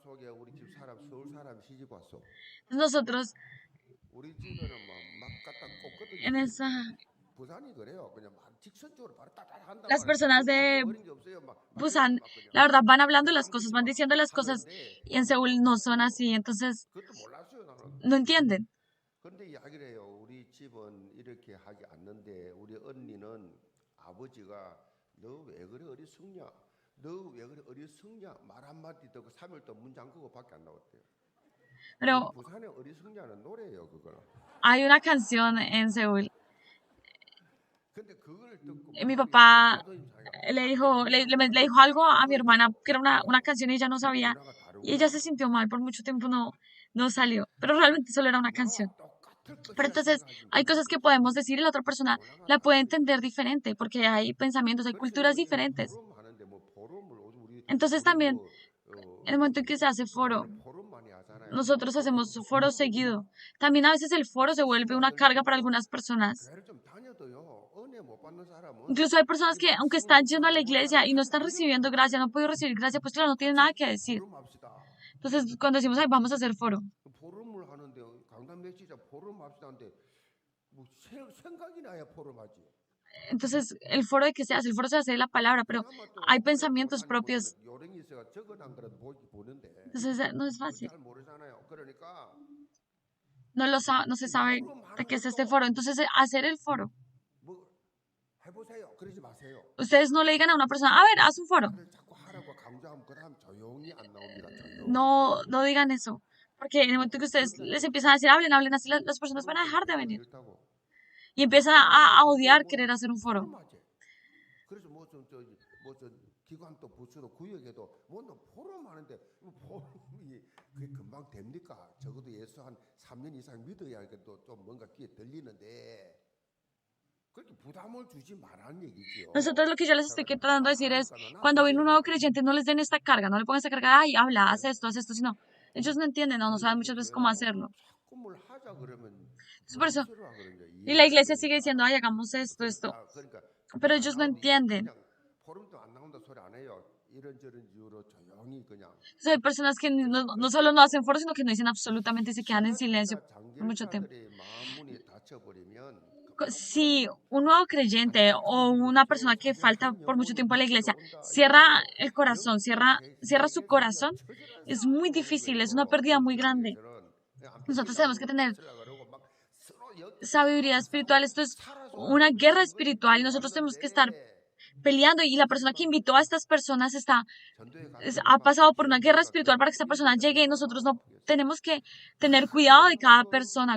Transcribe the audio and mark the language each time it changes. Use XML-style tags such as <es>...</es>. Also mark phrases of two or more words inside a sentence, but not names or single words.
<es>Nosotros en esa, las personas de Busan, la verdad, van hablando las cosas, van diciendo las cosas y en Seúl no son así, entonces no entienden.</es> <ko>근데 이야기를 해요. 우리 집은 이렇게 하지 않는데 우리 언니는 아버지가 너 왜 그래 어리석냐? 너 왜 그래 어리석냐? 말 한마디 듣고 3일 동안 문 잠그고 밖에 안 나왔대요.</ko> <es>Pero</es> <ko>부산의 어리석냐는 노래예요, 그거는.</ko> <es>hay una canción en Seúl.</es> <ko>근데 그걸 듣고</ko> <es>Mi</es> <ko>마음이</ko> <es>papá</es> <ko>자존심 상해가</ko> <es>le dijo algo a mi hermana que era una canción y ella no sabía.</es> <ko>문화가</ko> <es>Y ella</es> <ko>다르구나.</ko> <es>se sintió mal, por mucho tiempo no salió. Pero realmente solo era una</es> <ko>나와</ko> <es>canción.</es> <ko>똑같을</ko> <es>Pero</es> <ko>것이라</ko> <es>entonces hay</es> <ko>생각하지만</ko> <es>cosas que podemos decir y la otra persona</es> <ko>문화가</ko> <es>la puede</es> <ko>다르대.</ko> <es>entender diferente, porque hay pensamientos, hay</es> <ko>그래서</ko> <es>culturas</es> <ko>이거</ko> <es>diferentes.</es> <ko>포럼 하는데 뭐 포럼을 우리</ko> <es>Entonces</es> <ko>우리</ko> <es>también,</es> <ko>뭐</ko> <es>en el momento en que se hace foro,</es> <ko>우리는 포럼 많이 하잖아요.</ko> <es>nosotros hacemos foro seguido. También a veces el foro se vuelve una carga para algunas personas.</es> <ko>교회를 좀 다녀도요. 은혜 못 받는 사람은</ko> <es>Incluso hay personas</es> <ko>이</ko> <es>que, aunque</es> <ko>말씀을</ko> <es>están yendo a la</es> <ko>묵상을 못</ko> <es>iglesia y no</es> <ko>하는데</ko> <es>están</es> <ko>자꾸</ko> <es>recibiendo</es> <ko>이런다는</ko> <es>gracia,</es> <ko>거예요.</ko> <es>no han podido recibir gracia, pues claro, no tienen nada</es> <ko>같이</ko> <es>que decir.</es> <ko>포럼합시다.</ko> <es>Entonces, cuando decimos, ay, vamos a hacer foro,</es> <ko>포럼을 하는데 강단 메시자 포럼합시다 하는데 뭐 생각이 나야 포럼하지.</ko> <es>entonces el foro de qué se hace, el foro se hace de la palabra, pero</es> <ko>그나마 또</ko> <es>hay</es> <ko>오래</ko> <es>pensamientos</es> <ko>다니면</ko> <es>propios.</es> <ko>요령이 있어가 적어난 거라도 보는데</ko> <es>Entonces, no es</es> <ko>그건</ko> <es>fácil.</es> <ko>잘 모르잖아요. 그러니까</ko> <es>No se</es> <ko>이</ko> <es>sabe de</es> <ko>포럼하는</ko> <es>qué es este</es> <ko>것도</ko> <es>foro. Entonces, hacer el foro.</es> <ko>뭐 해보세요. 그러지 마세요.</ko> <es>Ustedes no le digan a una persona, a ver, haz un foro.</es> <ko>말을 자꾸 하라고 강조하면 그다음 조용히 안 나옵니다. 조용히.</ko> <es>No digan eso. Porque en el momento que ustedes les empiezan a decir, hablen así, las personas van a dejar de venir.</es> <ko>싫다고.</ko> <es>Y empiezan a odiar querer hacer un foro.</es> <ko>포럼하지. 그래서 뭐저 기관 또 부처도 구역에도 뭐너 포럼하는데 포럼이 그게 금방 됩니까? 적어도 예수 한 3년 이상 믿어야 좀 뭔가 귀에 들리는데 그렇게 부담을 주지 말라는 얘기죠.</ko> <es>Nosotros lo que yo les estoy tratando de decir es, cuando viene un nuevo creyente, no les den esta carga, no le pongan esta carga, ay, habla, haz esto, sino ellos no entienden, no saben muchas veces cómo hacerlo.</es> <ko>자꾸 뭘 하자 그러면</ko> <es>Entonces, por eso,</es> <ko>부담스러워하거든요.</ko> <es>y la iglesia sigue diciendo, ay, hagamos esto.</es> <ko>그러니까</ko> <es>Pero ellos no entienden.</es> <ko>그냥 포럼도 안 나온다 소리 안 해요. 이런저런 이유로 조용히 그냥.</ko> <es>Entonces, hay personas que no solo no hacen foro, sino que no dicen absolutamente y se quedan en silencio por mucho tiempo.</es> <ko>장길사들의 마음문이 닫혀버리면</ko> <es>Si un nuevo creyente o una persona que falta por mucho tiempo a la iglesia cierra el corazón, cierra su corazón, es muy difícil, es una pérdida muy grande. Nosotros tenemos que tener sabiduría espiritual, esto es una guerra espiritual y nosotros tenemos que estar peleando y la persona que invitó a estas personas ha pasado por una guerra espiritual para que esta persona llegue y nosotros no tenemos que tener cuidado de cada persona.</es>